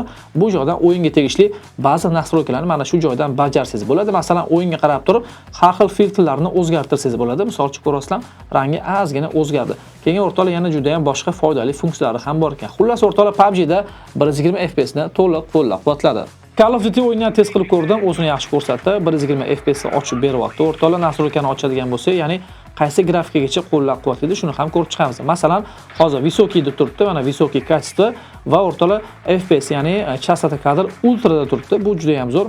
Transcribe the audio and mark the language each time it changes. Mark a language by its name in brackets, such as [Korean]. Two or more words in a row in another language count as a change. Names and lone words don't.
[Uzbek] Bu joydan o'yinga tegishli ba'zi nastroykalarni mana shu joydan bajarsangiz bo'ladi. Masalan, o'yinga qarab turib, har xil filtrlarni o'zgartirsangiz bo'ladi. Misol uchun ko'rasizlar, rangi ozgina o'zgardi. Keyin o'rtoqlar, yana juda ham boshqa foydali funksiyalari ham bor ekan. Xullas o'rtoqlar, PUBG da 120 FPS ni to'liq qo'llab-quvvatladi. Call of Duty o'yinini test qilib ko'rdim, o'zini yaxshi ko'rsatdi. 120 FPS ni ochib beryapti. O'rtoqlar, nastroykani ochadigan bo'lsa, ya'ni qaysi grafikagacha qo'llab-quvvatlaydi, shuni ham ko'rib chiqamiz. Masalan, hozir Visoki deb turibdi, mana [Russian] Высоки качество [Uzbek] va o'rtoqlar FPS, ya'ni [Russian] частота кадр [Uzbek] ultra da turibdi. Bu juda ham zo'r.